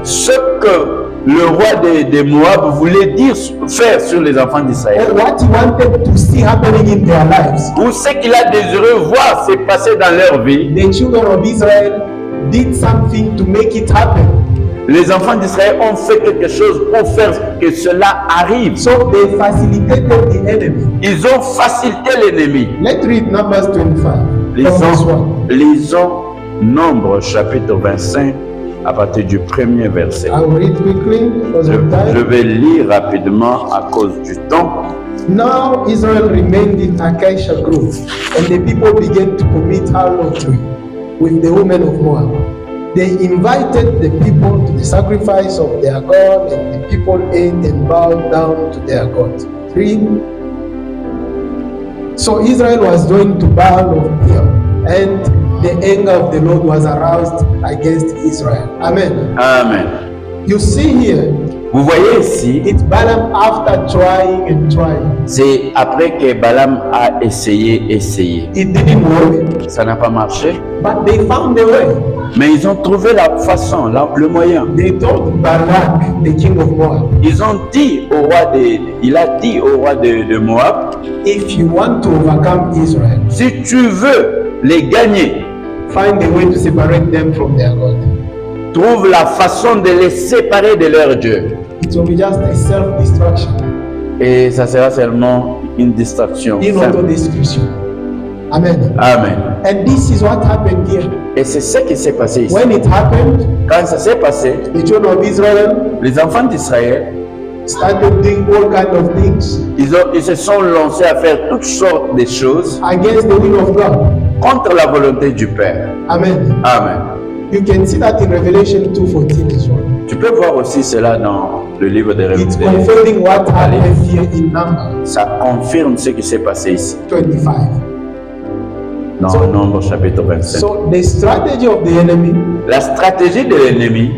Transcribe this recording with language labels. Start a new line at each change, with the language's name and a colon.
French: Ce que le roi de Moab voulait faire sur les enfants d'Israël,
English: or what he wanted to see happening in their lives,
French: ou ce qu'il a désiré voir se passer dans leur vie,
English: the children of Israel did something to make it happen.
French: les enfants d'Israël ont fait quelque chose pour faire que cela arrive.
English: So they facilitated the enemy.
French: Ils ont facilité l'ennemi.
English: Let's read Numbers 25. From verse 1.
French: Lisons Nombre chapitre 25 à partir du premier verset.
English: I will read quickly because of
French: Je
English: time.
French: vais lire rapidement à cause du temps.
English: Now Israel remained in Acacia Grove, and the people began to commit harlotry with the women of Moab. They invited the people to the sacrifice of their God, and the people ate and bowed down to their God. 3. So Israel was joined to Baal of Peor, and the anger of the Lord was aroused against Israel. Amen.
French: Amen.
English: You see here,
French: Vous voyez ici,
English: it's Balaam after trying and trying.
French: c'est après que Balaam a essayé.
English: It didn't work,
French: Ça n'a pas marché,
English: but they found a way.
French: mais ils ont trouvé la façon, le moyen.
English: They told Balak, the king of Moab,
French: Ils ont dit au roi il a dit au roi de Moab,
English: if you want to overcome Israel,
French: si tu veux les gagner,
English: find a way to separate them from their God.
French: trouve la façon de les séparer de leur Dieu.
English: It will be just a self-destruction,
French: Et ça sera seulement une distraction.
English: in
French: simple. autodestruction. Amen.
English: Amen. And this is what happened here.
French: Et c'est ce qui s'est passé ici.
English: When it happened,
French: Quand ça s'est passé,
English: the children of Israel
French: les enfants d'Israël,
English: started doing all kinds of things
French: ils se sont lancés à faire toutes sortes de choses
English: against the will of God.
French: contre la volonté du Père.
English: Amen.
French: Amen.
English: You can see that in Revelation 2:14 as well.
French: Tu peux voir aussi cela dans le livre des
English: It's
French: Révélations.
English: confirming what happened here in Numbers
French: Ça confirme ce qui s'est passé ici,
English: 25.
French: dans Nombre chapitre 25.
English: So the strategy of the enemy
French: La stratégie de l'ennemi,